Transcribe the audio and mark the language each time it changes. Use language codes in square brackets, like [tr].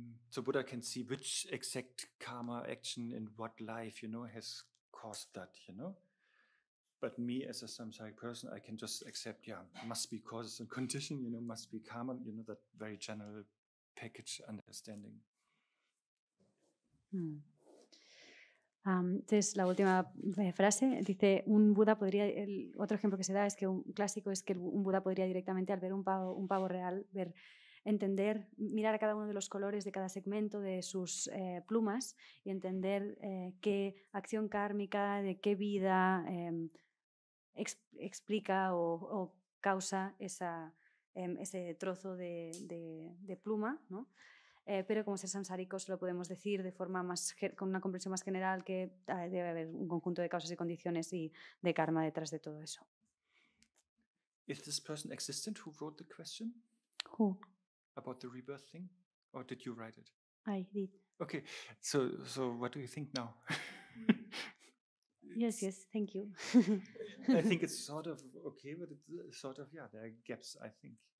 [en] So Buddha can see which exact karma action in what life, you know, has caused that, you know. But me as a samsaric person, I can just accept, yeah, must be causes and condition, you know, must be karma, you know, that very general package understanding. [es] Entonces, la última frase dice, otro ejemplo que se da es que un clásico es que un Buda podría directamente al ver un pavo real, entender, mirar a cada uno de los colores de cada segmento de sus plumas y entender qué acción kármica, de qué vida explica o causa ese trozo de pluma, ¿no? Pero como ser samsáricos lo podemos decir de forma con una comprensión más general, que debe haber un conjunto de causas y condiciones y de karma detrás de todo eso. [en] Is this person existent who wrote the question Who? about the rebirth thing? Or did you write it? I did. Okay, so what do you think now? Yes, thank you. I think it's sort of okay, but it's sort of, yeah, there are gaps, I think.